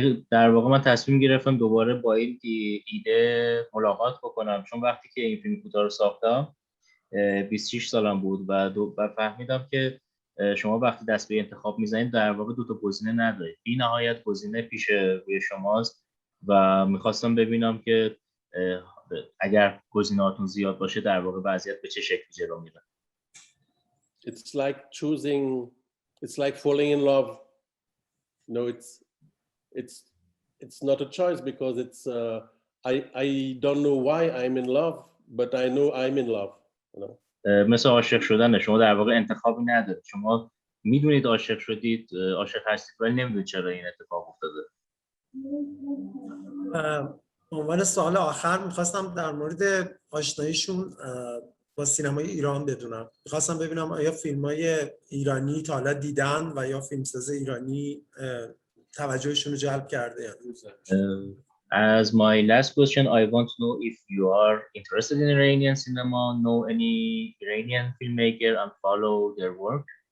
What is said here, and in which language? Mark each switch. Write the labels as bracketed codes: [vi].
[fa] در واقع من تصمیم گرفتم دوباره با این ایده ملاقات بکنم، چون وقتی که این فیلم کوتاه رو ساختم 26 سالم بود و فهمیدم که شما وقتی دست به انتخاب میزنید در واقع دو تا گزینه ندارید. بی نهایت گزینه پیش روی شماست و میخواستم ببینم که اگر گزینه‌هاتون زیاد باشه در واقع وضعیت به چه شکلی جلو میره. [en] It's like it's like falling in love. No, it's not a choice because it's I don't know why I'm in love, but I know I'm in love, you know. [fa] مثل عاشق شدن، شما در واقع انتخابی ندارید. شما میدونید عاشق شدید، عاشق هستید ولی نمیدونید چرا این اتفاق افتاده. عنوان سوال آخر میخواستم در مورد آشناییشون با سینمای ایران بدونم. میخواستم ببینم آیا فیلمای ایرانی تا حالا دیدن و یا فیلمساز ایرانی توجهشون رو جلب کرده. [en] As my last question, I want to know if you are interested in Iranian cinema, know any Iranian filmmaker and follow their work?